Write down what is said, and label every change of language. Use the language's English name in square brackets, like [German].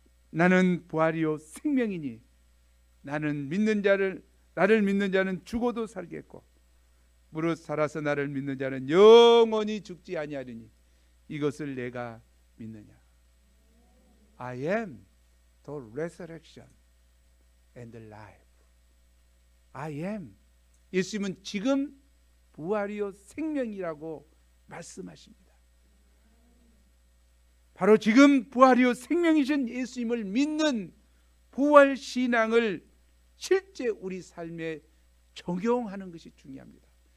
[Korean] 나는 부활이요 생명이니 나를 믿는 자는 죽어도 살겠고 무릇 살아서 나를 믿는 자는 영원히 죽지 아니하리니 이것을 내가 믿느냐. [English] I am the resurrection and the life. I am. [Korean] 예수님은 지금 부활이요 생명이라고 말씀하십니다. 바로 지금 부활이요 생명이신 예수님을 믿는 부활 신앙을 실제 우리 삶에 적용하는 것이 중요합니다.